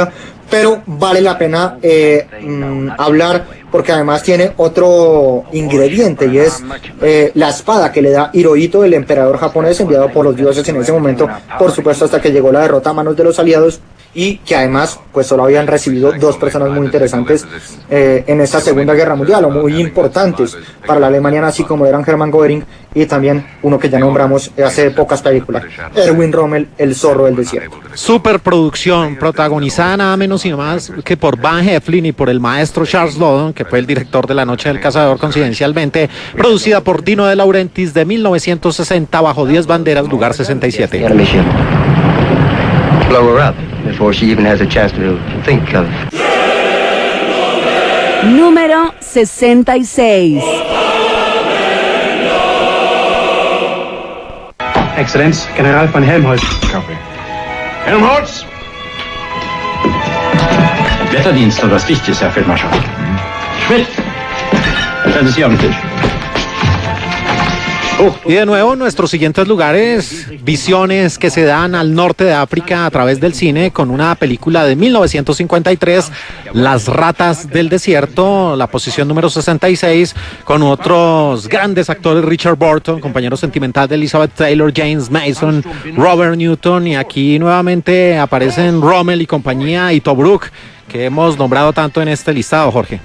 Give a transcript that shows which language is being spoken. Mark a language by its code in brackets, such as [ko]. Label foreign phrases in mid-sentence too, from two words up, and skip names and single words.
[es] tiempo que vi esa película, pero vale la pena hablar porque además tiene otro ingrediente y es la espada que le da Hirohito, el emperador japonés enviado por los dioses en ese momento, por supuesto hasta que llegó la derrota a manos de los aliados, y que además pues solo habían recibido dos personas muy interesantes en esta Segunda Guerra Mundial, o muy importantes para la Alemania nazi, como eran Hermann Göring y también uno que ya nombramos hace pocas películas, Erwin Rommel, el zorro del desierto. Superproducción protagonizada nada menos y nada más que por Van Heflin y por el maestro Charles Lawton, que fue el director de La Noche del Cazador, coincidencialmente, producida por Dino De Laurentiis, de 1960, bajo 10 banderas, lugar 67. [en] Blow her up before she even has a chance to think of. [es] Número 66. [de] Exzellenz, General von Helmholtz. Copy. Helmholtz! Wetterdienst und was Wichtiges, Herr Feldmarschall. Schmidt, stellen Sie sich auf den Tisch. [es] Y de nuevo, nuestros siguientes lugares, visiones que se dan al norte de África a través del cine, con una película de 1953, Las ratas del desierto, la posición número 66, con otros grandes actores, Richard Burton, compañero sentimental de Elizabeth Taylor, James Mason, Robert Newton, y aquí nuevamente aparecen Rommel y compañía, y Tobruk, que hemos nombrado tanto en este listado, Jorge.